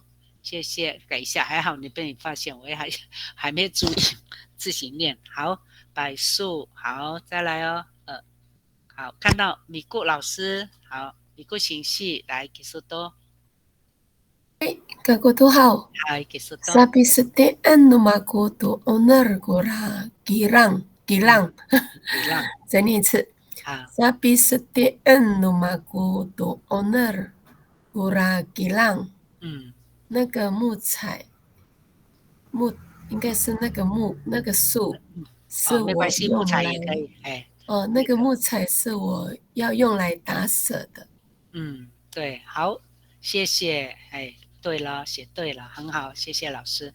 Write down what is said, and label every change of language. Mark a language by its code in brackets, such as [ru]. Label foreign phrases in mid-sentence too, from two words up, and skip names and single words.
[zh] 谢谢，改一下，还好你被你发现，我也还没注意，自行念。好，柏树，好，再来哦。好，看到米固老师，好，米固形式来给说多。 [ami] Kakutu hao. Sabi setian numaku tu owner gura gilang. [zh] 再念一次。 [ami] Sabi setian numaku tu owner gura gilang。 [zh] 那个木材，应该是那个树，是我用来那个木材是我要用来打舍的。对，好，谢谢， 对了，写对了，很好，谢谢老师。